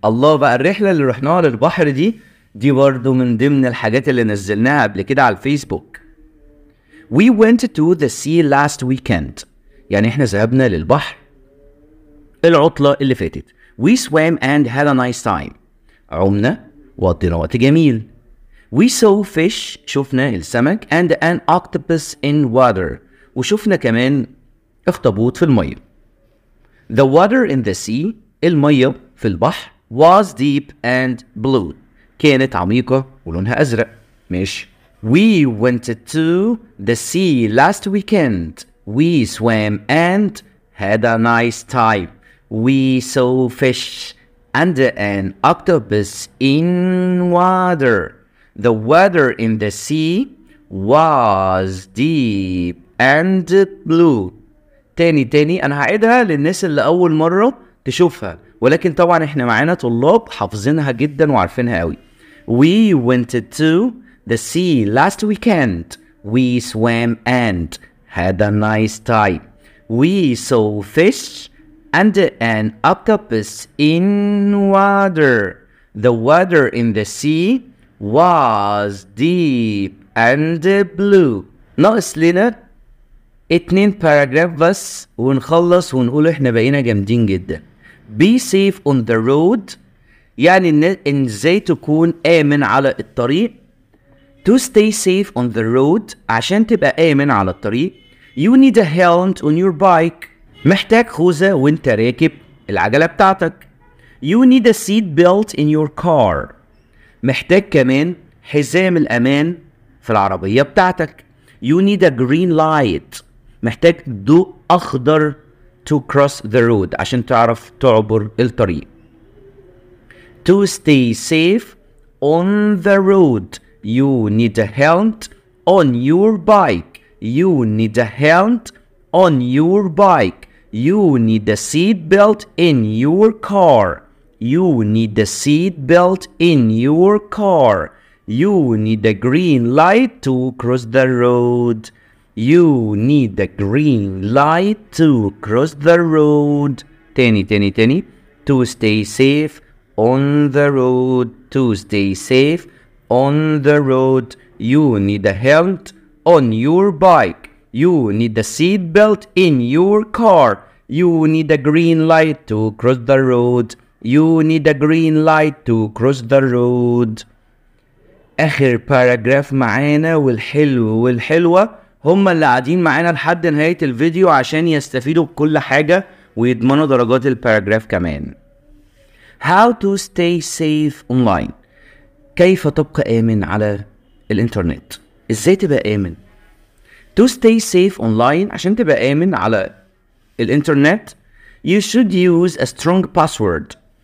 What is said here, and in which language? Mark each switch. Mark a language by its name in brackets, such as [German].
[Arabic] الله بقى، الرحلة اللي رحناها للبحر دي برضو من ضمن الحاجات اللي نزلناها قبل كده على الفيسبوك. [English] We went to the sea last weekend. [Arabic] يعني احنا ذهبنا للبحر العطلة اللي فاتت. [English] We swam and had a nice time. [Arabic] عمنا وقضينا وقت جميل. [English] We saw fish. [Arabic] شفنا السمك [English] and an octopus in water. [Arabic] وشفنا كمان اخطبوط في المية. [English] The water in the sea. [Arabic] المية في البحر [English] was deep and blue. [Arabic] كانت عميقة ولونها أزرق. ماشي. [English] We went to the sea last weekend. We swam and had a nice time. We saw fish and an octopus in water. The water in the sea was deep and blue. [Arabic] تاني أنا هعيدها للناس اللي أول مرة تشوفها، ولكن طبعا احنا معانا طلاب حافظينها جدا وعارفينها قوي. [English] We went to the sea last weekend. We swam and had a nice time. We saw fish and an octopus in water. The water in the sea was deep and blue. [Arabic] ناقص لنا 2 باراجراف بس ونخلص ونقول احنا بقينا جامدين جدا. [English] Be safe on the road [Arabic] يعني ان ازاي تكون آمن على الطريق. [English] To stay safe on the road [Arabic] عشان تبقى آمن على الطريق. [English] You need a helmet on your bike. [Arabic] محتاج خوذة وانت راكب العجلة بتاعتك. [English] You need a seat belt in your car. [Arabic] محتاج كمان حزام الأمان في العربية بتاعتك. [English] You need a green light. [Arabic] محتاج ضوء أخضر [English] to cross the road [Arabic] عشان تعرف تعبر الطريق. [English] To stay safe on the road you need a helmet on your bike. You need a helmet on your bike. You need a seat belt in your car. You need a seat belt in your car. You need a green light to cross the road. You need a green light to cross the road. [Arabic] تاني. [English] To stay safe on the road. To stay safe on the road. You need a helmet on your bike. You need a seat belt in your car. You need a green light to cross the road. You need a green light to cross the road. [Arabic] آخر باراجراف معانا والحلوة هم اللي قاعدين معانا لحد نهاية الفيديو عشان يستفيدوا بكل حاجة ويضمنوا درجات الباراجراف كمان. [English] How to stay safe online. [Arabic] كيف تبقى آمن على الإنترنت؟ إزاي تبقى آمن؟ [English] To stay safe online [Arabic] عشان تبقى آمن على الإنترنت [English] you should use a strong password.